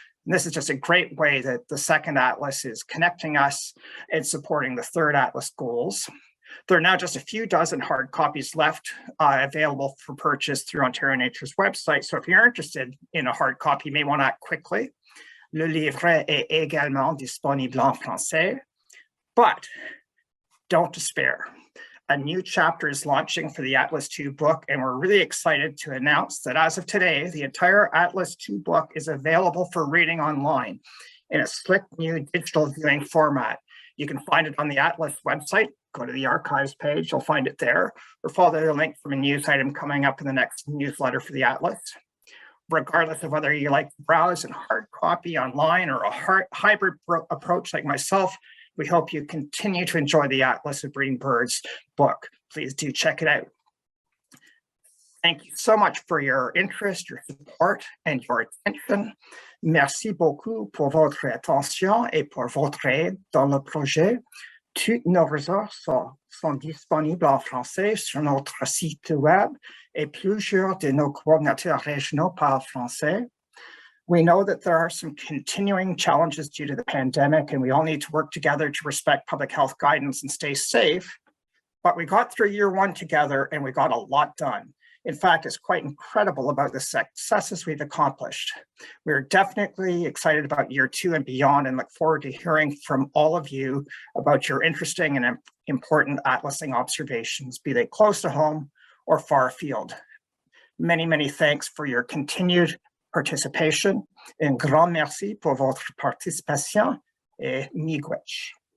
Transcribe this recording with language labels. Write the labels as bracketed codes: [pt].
[en] And this is just a great way that the second Atlas is connecting us and supporting the third Atlas goals. There are now just a few dozen hard copies left available for purchase through Ontario Nature's website. So if you're interested in a hard copy, you may want to act quickly. [fr] Le livret est également disponible en français, [en] but don't despair. A new chapter is launching for the Atlas II book, and we're really excited to announce that as of today, the entire Atlas II book is available for reading online in a slick new digital viewing format. You can find it on the Atlas website. Go to the archives page, you'll find it there, or follow the link from a news item coming up in the next newsletter for the Atlas. Regardless of whether you like to browse in hard copy online or a hybrid approach like myself, we hope you continue to enjoy the Atlas of Breeding Birds book. Please do check it out. Thank you so much for your interest, your support, and your attention. [fr] Merci beaucoup pour votre attention et pour votre aide dans le projet. Toutes nos ressources sont disponibles en français sur notre site web et plusieurs de nos coordinateurs régionaux parlent français. [en] We know that there are some continuing challenges due to the pandemic, and we all need to work together to respect public health guidance and stay safe. But we got through year one together and we got a lot done. In fact, it's quite incredible about the successes we've accomplished. We're definitely excited about year two and beyond and look forward to hearing from all of you about your interesting and important atlasing observations, be they close to home or far afield. Many, many thanks for your continued participation. [fr] Un grand merci pour votre participation et miigwech.